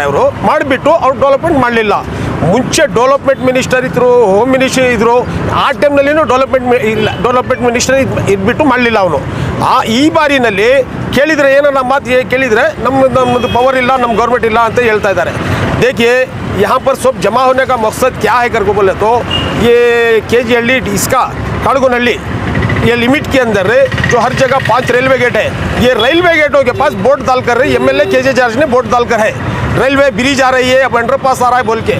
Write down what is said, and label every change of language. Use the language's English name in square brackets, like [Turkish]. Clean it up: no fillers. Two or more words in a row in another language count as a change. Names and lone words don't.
[Kannada] ಅವರು ಮಾಡಿಬಿಟ್ಟು ಅವ್ರು ಡೆವಲಪ್ಮೆಂಟ್ ಮಾಡಲಿಲ್ಲ. ಮುಂಚೆ [English] development minister [Kannada] ಇದ್ದರು, [English] home minister [Kannada] ಇದ್ದರು, ಆ ಟೈಮ್ನಲ್ಲಿನೂ [English] development minister [Kannada] ಇದ್ಬಿಟ್ಟು ಮಾಡಲಿಲ್ಲ ಅವನು. ಈ ಬಾರಿನಲ್ಲಿ ಕೇಳಿದರೆ ಏನನ್ನ ಮಾತು ಕೇಳಿದರೆ ನಮ್ಮದು ಪವರ್ ಇಲ್ಲ, ನಮ್ಮ ಗೌರ್ಮೆಂಟ್ ಇಲ್ಲ ಅಂತ ಹೇಳ್ತಾ ಇದ್ದಾರೆ. [Hindi] देखिए यहाँ पर सब जमा होने का मकसद क्या है करके बोले तो ये KG हल्ली इसका काड़गोनहल्ली ये लिमिट के अंदर जो हर जगह 5 [English] railway gate [Hindi] है, ये रेलवे गेटों के पास बोर्ड डालकर एमएलए केजे जार्ज ने बोर्ड डालकर है [English] railway bridge [Hindi] आ रही है, अब अंडरपास आ रहा है बोल के।